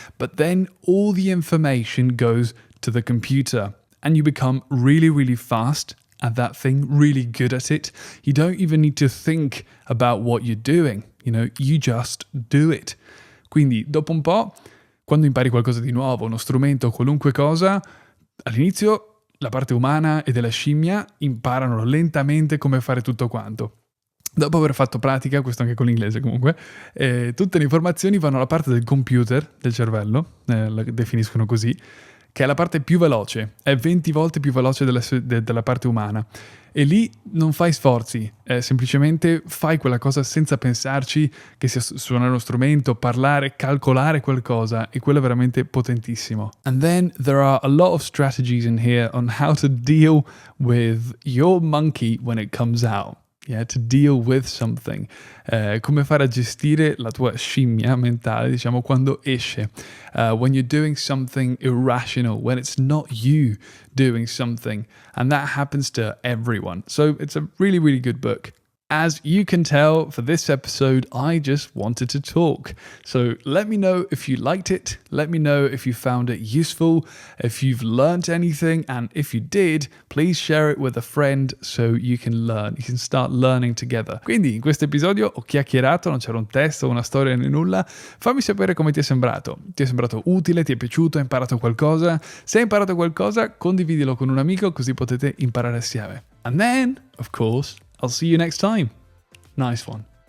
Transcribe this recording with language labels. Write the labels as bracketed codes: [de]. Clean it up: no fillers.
[en] But then all the information goes to the computer and you become really, really fast at that thing, really good at it. You don't even need to think about what you're doing. You just do it. [it] Quindi, dopo un po', quando impari qualcosa di nuovo, uno strumento, qualunque cosa, all'inizio la parte umana e della scimmia imparano lentamente come fare tutto quanto. Dopo aver fatto pratica, questo anche con l'inglese comunque, tutte le informazioni vanno alla parte del computer, del cervello, la definiscono così, che è la parte più veloce, è 20 volte più veloce della parte umana. E lì non fai sforzi, semplicemente fai quella cosa senza pensarci, che sia suonare uno strumento, parlare, calcolare qualcosa, e quello è veramente potentissimo. [en] And then there are a lot of strategies in here on how to deal with your monkey when it comes out. Yeah, to deal with something. [it] Come fare a gestire la tua scimmia mentale, quando esce. [en] When you're doing something irrational, when it's not you doing something. And that happens to everyone. So it's a really, really good book. As you can tell, for this episode, I just wanted to talk. So let me know if you liked it. Let me know if you found it useful, if you've learned anything, and if you did, please share it with a friend so you can learn. You can start learning together. [it] Quindi in questo episodio ho chiacchierato, non c'era un testo, una storia né nulla. Fammi sapere come ti è sembrato. Ti è sembrato utile? Ti è piaciuto? Hai imparato qualcosa? Se hai imparato qualcosa, condividilo con un amico così potete imparare assieme. [en] And then, of course, I'll see you next time. Nice one.